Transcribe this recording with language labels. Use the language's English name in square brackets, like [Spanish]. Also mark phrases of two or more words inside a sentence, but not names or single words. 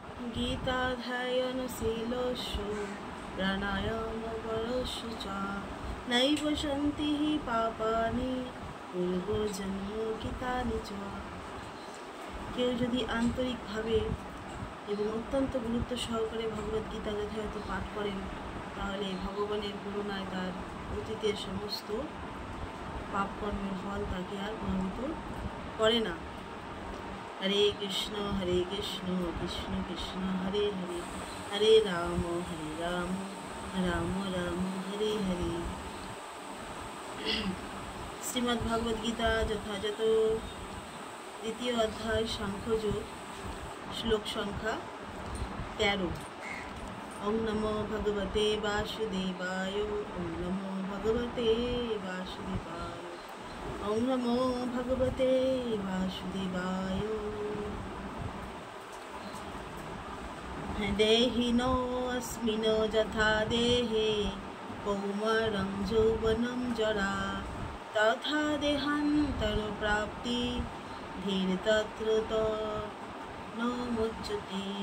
[Sanskrit] गीताध्यायनशीलस्य प्राणायामपरस्य च नैव सन्ति हि पापानि पूर्वजन्मकृतानि च। [Bangla] কেউ যদি আন্তরিকভাবে এবং অত্যন্ত গুরুত্ব সহকারে ভগবদ্গীতা যথাযথ পাঠ করেন, তাহলে ভগবানের করুণায় তার অতীতের সমস্ত পাপ কর্মের ফল তাকে আর প্রভাবিত করে না। [Sanskrit] হরে কৃষ্ণ কৃষ্ণ কৃষ্ণ হরে হরে, হরে রাম রাম রাম হরে হরে। [Bangla] শ্রীমদ্ ভগবদ গীতা যথাযথ দ্বিতীয় অধ্যায় সাংখ্যযোগ, শ্লোক সংখ্যা 13। [Sanskrit] ওং নমো ভগবতে বাসুদেবায়, ওং নমো ভগবতে বাসুদেবায়, ওং নমো ভগবতে বাসুদেবায়। দেহিনো অস্মিন যথা দেহে কৌমারং যৌবনম জরা, তথা দেহান্তর প্রাপ্তি ধীর তত্র ন মুচ্যতে।